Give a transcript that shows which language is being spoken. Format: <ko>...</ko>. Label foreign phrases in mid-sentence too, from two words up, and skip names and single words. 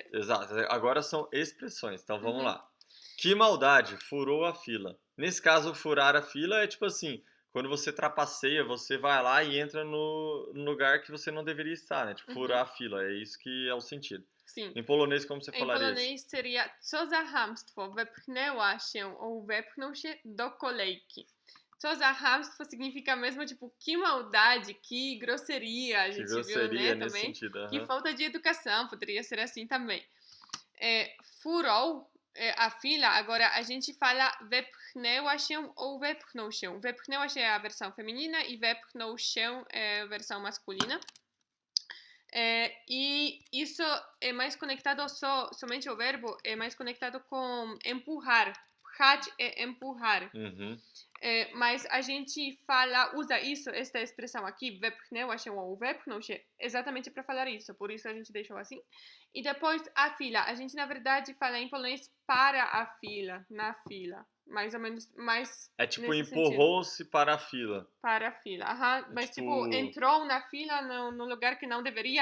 <pt>Exato. Agora são expressões. Então vamos Uhum. lá. Que maldade, furou a fila. Nesse caso, furar a fila é tipo assim, quando você trapaceia, você vai lá e entra no lugar que você não deveria estar, né? Tipo, Uhum. furar a fila, é isso que é o sentido. Sim. Em polonês, como você Em falaria isso? polonês seria</pt> <pl>co za chamstwo, wepchnęła się ou wepchnął się do kolejki. Co za chamstwo</pl> <pt>significa mesmo, tipo, que maldade, que grosseria, a Que gente grosseria viu, né, nesse também. sentido. Que aham. falta de educação, poderia ser assim também. Furou a fila, agora a gente fala</pt> <pl>wepchnęła się</pl> <pt>ou</pt> <pl>wepchnął się. Wepchnęła się</pl> <pt>é a versão feminina e</pt> <pl>wepchnął się</pl> <pt>é a versão masculina. E isso é mais conectado somente o verbo é mais conectado com empurrar. Pchać é empurrar. Uhum. Mas a gente usa isso, esta expressão aqui,</pt> <pl>wepchnęła się ou wepchnął się,</pl> <pt>exatamente para falar isso. Por isso a gente deixou assim. E depois a fila. A gente, na verdade, fala em polonês para a fila, na fila. Mais ou menos, mais É tipo, nesse sentido. empurrou-se para a fila. Para a fila. Aham. Mas, tipo, entrou na fila no lugar que não deveria,</pt>